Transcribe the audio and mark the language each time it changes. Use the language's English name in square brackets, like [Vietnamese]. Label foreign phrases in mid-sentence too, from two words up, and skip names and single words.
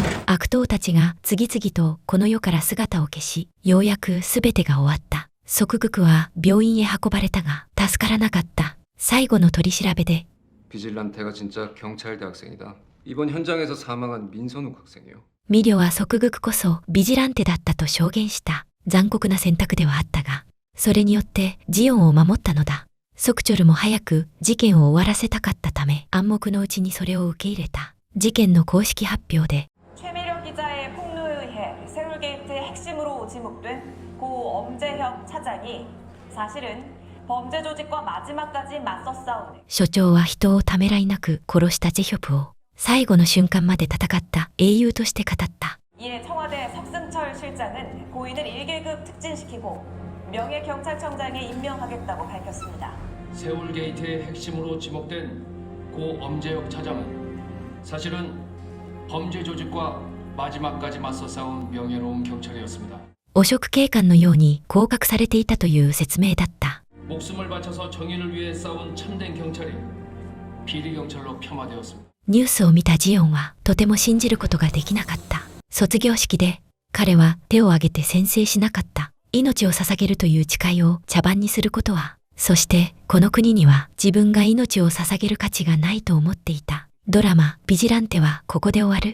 [Japanese] 悪党たちが次々とこの世から姿を消し、ようやく全てが終わった。即グは病院へ運ばれたが助からなかった。最後の取り調べで [Korean] 비질란테가 진짜 경찰대 학생이다. 이번 현장에서 사망한 민선욱 학생이요. [Japanese] ミリョは即グこそビジランテだったと証言した。残酷な選択ではあったが、それによってジオンを守ったのだ。ソクチョルも早く事件を終わらせたかったため、暗黙のうちにそれを受け入れた。事件の公式発表で、 [Korean] 최미력 기자의 폭로에 의해 세월게이트의 핵심으로 지목된 고 엄재혁 차장이 사실은 범죄 조직과 마지막까지 맞서 싸우는 [Japanese] 所長は人をためらいなく殺したジェヒョプを最後の瞬間まで戦った英雄として語った。 [Korean] 이에 청와대 석승철 실장은 고인을 1계급 특진시키고 명예경찰청장에 임명하겠다고 밝혔습니다. 세월게이트의 핵심으로 지목된 고 엄재혁 차장은 사실은 범죄 조직과 마지막까지 맞서 싸운 명예로운 경찰이었습니다. [Japanese] 汚職警官のように降格されていたという説明だった。 [Korean] 목숨을 바쳐서 정의를 위해 싸운 참된 경찰이 비리 경찰로 폄하되었습니다. [Japanese] ニュースを見たジオンはとても信じることができなかった。卒業式で彼は手を挙げて宣誓しなかった。命を捧げるという誓いを茶番にすることは、そしてこの国には自分が命を捧げる価値がないと思っていた。ドラマ「ビジランテ」はここで終わる。